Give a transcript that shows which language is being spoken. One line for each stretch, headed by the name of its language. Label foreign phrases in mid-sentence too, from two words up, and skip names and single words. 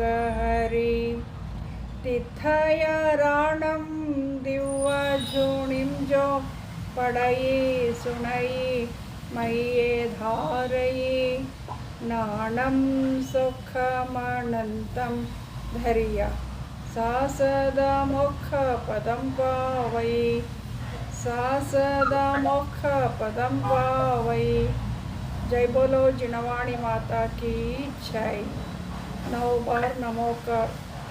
Prakrit languages: ಹರಿ ತಿಥಯ ರಾಣಂ ದಿವ್ಯ ಝುಣಿಂ ಜೋ ಪಡಯಿ ಸುಣಯಿ ಮಯ್ಯೆ ಧಾರಯಿ ನಾಣಂ ಸುಖಮನಂತಂ ಧರಿಯ ಸಾಸದ ಮುಖ ಪದಂ ಪಾವೈ सासदा मुख पदम पावई।
Hindi: जय बोलो जिनवाणी माता की जय। नमोकार